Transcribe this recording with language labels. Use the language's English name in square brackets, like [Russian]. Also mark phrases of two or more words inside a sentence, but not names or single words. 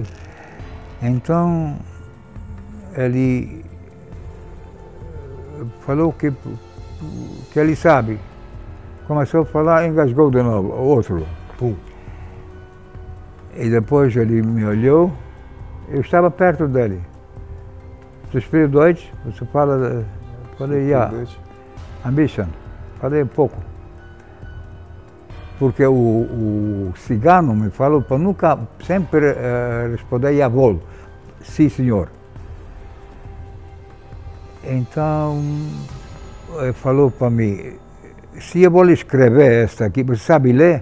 [Portuguese] Então, ele falou que ele sabe. Começou a falar, engasgou de novo, outro. Pum. E depois ele me olhou, eu estava perto dele. [German] Você spricht Deutsch? [Portuguese] Você fala... Falei, [German] ein bisschen. [Portuguese] Falei um pouco. Porque o cigano me falou para nunca, sempre responder jawohl, sim senhor. Então, ele falou para mim, se eu vou escrever esta aqui, você sabe ler?